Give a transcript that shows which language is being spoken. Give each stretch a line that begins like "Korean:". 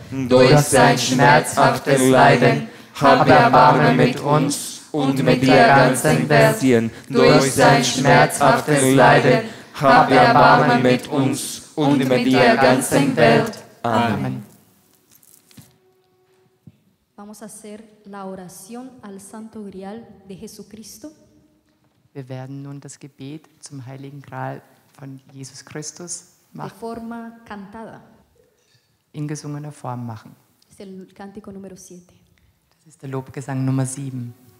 German: Durch sein schmerzhaftes Leiden, hab Erbarmen mit uns und mit der ganzen Welt. Durch sein schmerzhaftes Leiden, hab Erbarmen mit uns und mit der ganzen Welt. Amen.
Spanish: Vamos a hacer la oración al Santo Grial de Jesucristo.
German: Wir werden nun das Gebet zum Heiligen Gral von Jesus Christus
Spanish: De forma cantada.
German: in gesungener Form machen.
Spanish: Es el cántico número 7.
German: Das ist der Lobgesang Nummer 7.